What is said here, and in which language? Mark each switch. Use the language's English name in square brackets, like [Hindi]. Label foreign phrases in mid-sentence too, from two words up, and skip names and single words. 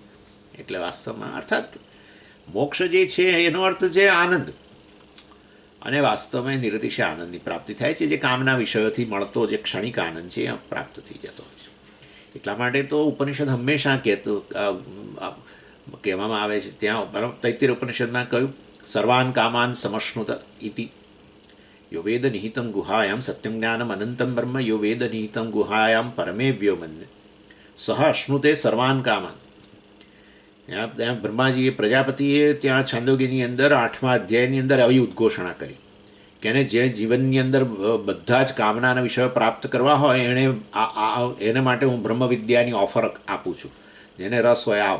[Gujarati] એટલે વાસ્તવમાં અર્થાત મોક્ષ જે છે એનો અર્થ છે આનંદ, અને વાસ્તવમાં નિરતિશય આનંદની પ્રાપ્તિ થાય છે, જે કામના વિષયોથી મળતો જે ક્ષણિક આનંદ છે એ પ્રાપ્ત થઈ જતો હોય છે. એટલા માટે તો ઉપનિષદ હંમેશા કહેવામાં આવે છે, ત્યાં તૈત્તિરીય ઉપનિષદમાં કહ્યું [Sanskrit] सर्वान कामान समश्नुत इति यो वेद निहितम गुहायाम सत्यम ज्ञानम अनंतम ब्रह्म यो वेद निहितम गुहायाम परमेव्यो मन्य सह अश्नुते सर्वान कामान. [Gujarati] ત્યાં બ્રહ્માજીએ, પ્રજાપતિએ ત્યાં છાંદોગ્યની અંદર 8મા અધ્યાયની અંદર આવી ઉદ્ઘોષણા કરી કે એને જે જીવનની અંદર બધા જ કામનાના વિષયો પ્રાપ્ત કરવા હોય એને માટે હું બ્રહ્મવિદ્યાની ઓફર આપું છું, જેને રસ હોય આવો.